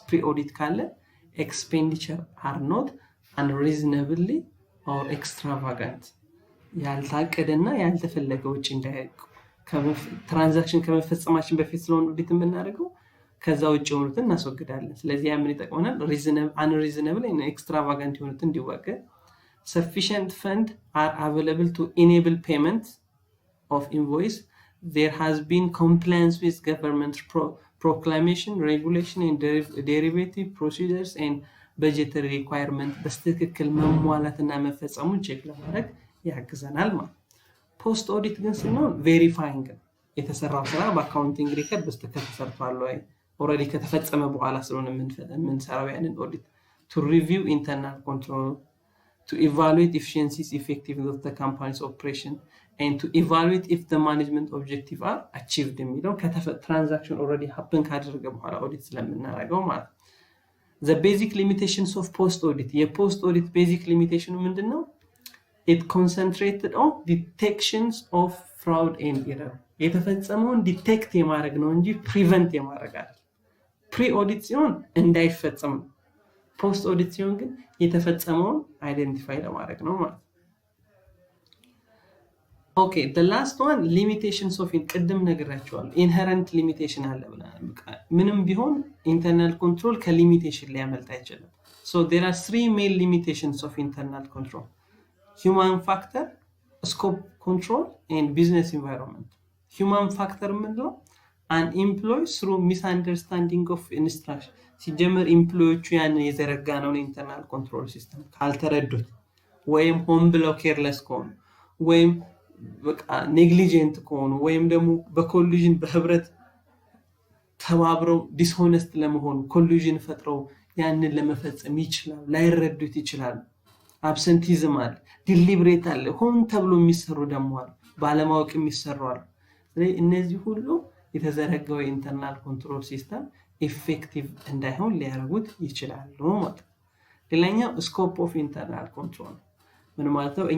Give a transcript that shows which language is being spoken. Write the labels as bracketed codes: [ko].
[en] Pre audit ካለ expenditure are not unreasonably or extravagant. [am] ያልታቀደና ያልተፈለገ ወጪ እንዳይቀር ትራንዛክሽን ከመፈጸማችን በፊት ስለሆነ ኦዲት የምናደርገው ከዛ ውጪ የሆኑትን እናስወግዳለን። ስለዚህ ያ ምን ይጠቅመናል? [en] unreasonable and extravagant [am] የሆኑትን እንዲወገድ። [en] Sufficient funds are available to enable payment of invoice. There has been compliance with government proclamation, regulation and derivative procedures and budgetary requirement [am] በስትክክል መሟላትና መፈጸሙን ቼክ ለማድረግ ያግዘናል ማለት። ፖስት ኦዲት ግን ስንሆን ቬሪፋይንግ የተሰራው ስራ በአካውንቲንግ ሪከርድ በስትክክል ተሰርቷል ወይ ኦሬዲ ከተፈጸመ በኋላ ስለሆነ የምንሰራው ያንን ኦዲት [en] to review internal control, to evaluate efficiencies, effectiveness of the company's operation and to evaluate if the management objectives are achieved የሚለው transaction already happen [am] ካደረገ በኋላ ኦዲት ስለምናደርገው ማለት። [en] The basic limitations of post audit. [am] የፖስት ኦዲት [en] basic limitation [am] ምንድነው? [en] It concentrated on detections of fraud and error. [am] የተፈጸመውን ዲቴክት የማድረግ ነው እንጂ ፕሪቨንት የማድረግ አይደለም። ፕሪ ኦዲት ሲሆን እንዳይፈጸም፣ ፖስት ኦዲት ሲሆን ግን የተፈጸመውን አይደንቲፋይ ለማድረግ ነው ማለት። [en] ኦኬ the last one limitations of [am] ቅድም ነግራችኋለሁ። [en] inherent limitation አለ ብለናል። [am] ምንም ቢሆን internal control ከሊሚቴሽን ሊያመልጥ አይችልም። [en] So there are three main limitations of internal control: human factor, scope control and business environment. human factor [am] ምንድነው? [en] an employee through misunderstanding of instruction. [am] ሲጀመር ኢምፕሎይዎቹ ያንን የዘረጋነውን ኢንተርናል ኮንትሮል ሲስተም ካልተረዱት ወይም ሆን ብለው ኬርለስ ከሆኑ ወይም በቃ ኔግሊጀንት ከሆኑ ወይም ደግሞ በኮሉዥን በህብረት ተባብረው ዲስሆነስት ለመሆኑ ኮሉዥን ፈጥረው ያንን ለመፈጸም ይችላል፣ ላይረዱት ይችላል። አብሰንቲዝም አለ፣ ዲሊብሬት አለ፣ ሆን ተብሎ የሚሰሩ ደግሞ አለ፣ ባለማወቅ የሚሰሩ አለ። ስለዚህ እነዚህ ሁሉ የተዘረጋው ኢንተርናል ኮንትሮል ሲስተም ኢፌክቲቭ እንዳይሆን ሊያደርጉት ይችላሉ ማለት ነው። ሌላኛው ስኮፕ ኦፍ ኢንተርናል ኮንትሮል ምን ማለት ነው?